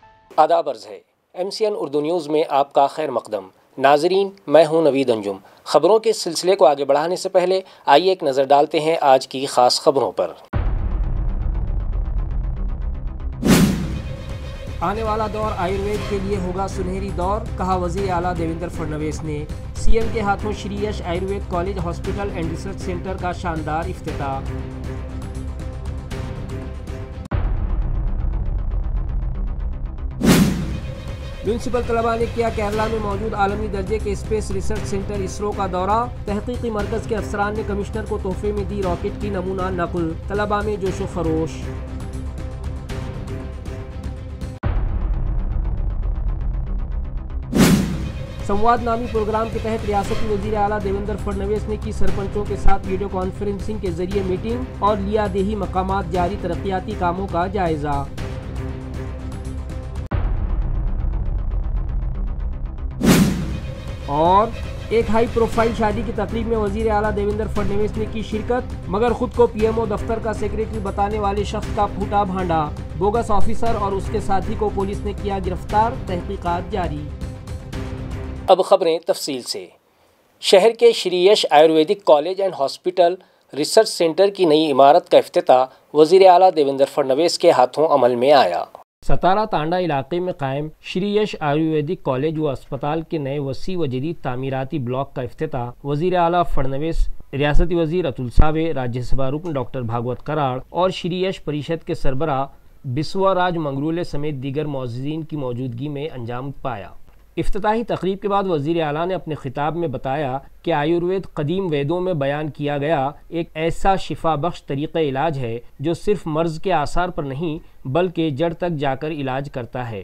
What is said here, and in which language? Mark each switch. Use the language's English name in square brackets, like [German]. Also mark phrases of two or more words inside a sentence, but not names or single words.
[Urdu] آداب عرض ہے MCN اردو نیوز میں آپ کا خیر مقدم۔ ناظرین، میں ہوں نوید انجم۔ خبروں کے سلسلے کو آگے بڑھانے سے پہلے آئیے ایک نظر ڈالتے ہیں آج کی خاص خبروں پر۔ آنے والا دور آیوروید کے لیے ہوگا سنہری دور، کہا وزیر اعلیٰ دیویندر فڈنویس نے۔ CM کے ہاتھوں شری یش آیوروید کالج ہاسپٹل اینڈ ریسرچ سینٹر کا شاندار افتتاح۔ میونسپل طلباء نے کیا کیرلا میں موجود عالمی درجے کے [English] space research centre [Urdu] اسرو کا دورہ۔ تحقیقی مرکز کے افسران نے کمشنر کو تحفے میں دی راکٹ کی نمونہ نقل۔ طلباء میں جوش و خروش۔ سمواد نامی پروگرام کے تحت ریاستی وزیر اعلیٰ دیویندر فڈنویس نے کی سرپنچوں کے ساتھ [English] video conferencing [Urdu] کے ذریعے میٹنگ اور لیا دیہی مقامات جاری ترقیاتی کاموں کا جائزہ۔ اور ایک [English] high profile [Urdu] شادی کی تقریب میں وزیر اعلیٰ دیویندر فڈنویس نے کی شرکت، مگر خود کو PMO دفتر کا سیکریٹری بتانے والے شخص کا پھوٹا بھانڈا۔ [English] bogus officer [Urdu] اور اس کے ساتھی کو پولیس نے کیا گرفتار، تحقیقات جاری۔ اب خبریں تفصیل سے۔ شہر کے شری یش آیورویدک کالج اینڈ ہاسپٹل ریسرچ سینٹر کی نئی عمارت کا افتتاح وزیر اعلیٰ دیویندر فڈنویس کے ہاتھوں عمل میں آیا۔ ستارہ تانڈا علاقے میں قائم شری یش آیورویدک کالج و اسپتال کے نئے وسیع و جدید تعمیراتی بلاک کا افتتاح وزیر اعلیٰ فڈنویس، ریاستی وزیر اتل ساوے، راجیہ سبھا رکن ڈاکٹر بھاگوت کراڑ اور شری یش پریشد کے سربراہ بسوا راج منگرولے سمیت دیگر معززین کی موجودگی میں انجام پایا۔ افتتاحی تقریب کے بعد وزیر اعلیٰ نے اپنے خطاب میں بتایا کہ آیوروید قدیم ویدوں میں بیان کیا گیا ایک ایسا شفا بخش طریقہ علاج ہے جو صرف مرض کے آثار پر نہیں بلکہ جڑ تک جا کر علاج کرتا ہے۔